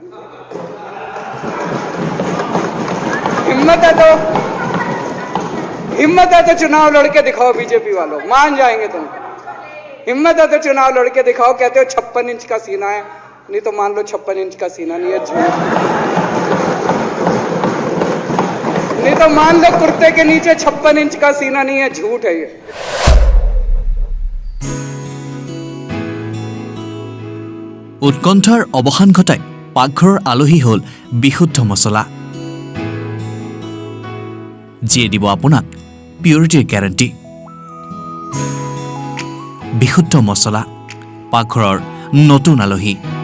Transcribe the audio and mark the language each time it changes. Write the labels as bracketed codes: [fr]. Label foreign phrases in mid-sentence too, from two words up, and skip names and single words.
[hi] हिम्मत है तो चुनाव लड़के दिखाओ बीजेपी वालों, मान जाएंगे तुम। हिम्मत है तो चुनाव लड़के दिखाओ। कहते हो 56 इंच का सीना है, नहीं तो मान लो 56 इंच का सीना नहीं है, झूठ। नहीं तो मान लो कुर्ते के नीचे 56 इंच का सीना नहीं है, झूठ है ये। [as] উৎকণ্ঠাৰ অৱসান ঘটাই পাকঘৰৰ আলহী হ'ল বিশুদ্ধ মছলা, যিয়ে দিব আপোনাক পিউৰিটিৰ গ্যাৰাণ্টি। বিশুদ্ধ মছলা, পাকঘৰৰ নতুন আলহী।